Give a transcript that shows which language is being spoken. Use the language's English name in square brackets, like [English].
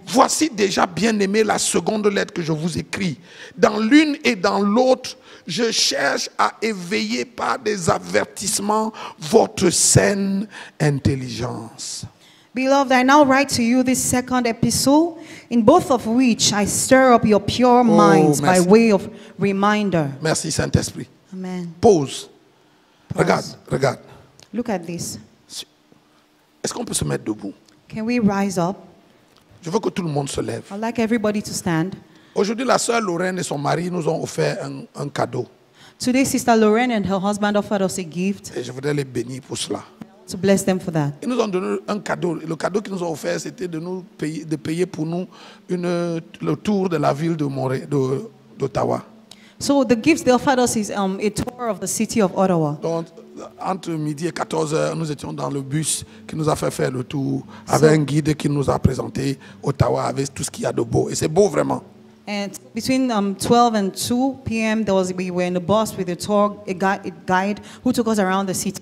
[French] Voici déjà, bien-aimé, la seconde lettre que je vous écris. Dans l'une et dans l'autre, je cherche à éveiller par des avertissements votre saine intelligence. [English] Beloved, I now write to you this second epistle, in both of which I stir up your pure minds by [French] merci. [English] way of reminder. [French] Merci Saint-Esprit. Amen. Pause. Regarde, regarde. [English] Look at this. [French] Est-ce qu'on peut se mettre debout? [English] Can we rise up? [French] Je veux que tout le monde se lève. [English] I'd like everybody to stand. [French] Aujourd'hui, la sœur Lorraine et son mari nous ont offert un cadeau. [English] Today, Sister Lorraine and her husband offered us a gift [French] Et je voudrais les bénir pour cela. [English] to bless them for that. [French] Ils nous ont donné un cadeau. Le cadeau qu'ils nous ont offert, c'était de payer pour nous le tour de la ville d'Ottawa. [English] So the gift they offered us is a tour of the city of Ottawa. [French] Donc, entre midi et 14h, nous étions dans le bus qui nous a fait faire le tour avec un guide qui nous a présenté Ottawa avec tout ce qu'il y a de beau. Et c'est beau vraiment. [English] And between 12 and 2 p.m., we were in the bus with a guide who took us around the city.